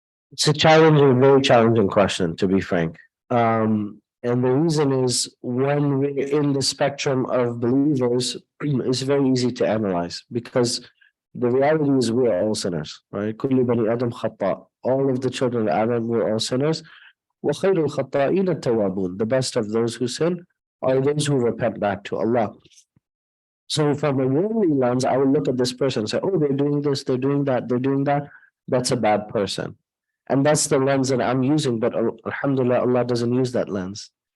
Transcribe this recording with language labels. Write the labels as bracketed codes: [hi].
[en] It's a challenging, very challenging question, to be frank. And the reason is, when we're in the spectrum of believers, it's very easy to analyze, because the reality is we're all sinners, right? [ar] كل بني آدم خطاء. [en] All of the children of Adam, we're all sinners. [ar] وخير الخطائين التوابون. [en] The best of those who sin are those who repent back to Allah. So from a worldly lens, I would look at this person and say, oh, they're doing this, they're doing that, they're doing that. That's a bad person. And that's the lens that I'm using, but alhamdulillah, Allah doesn't use that lens.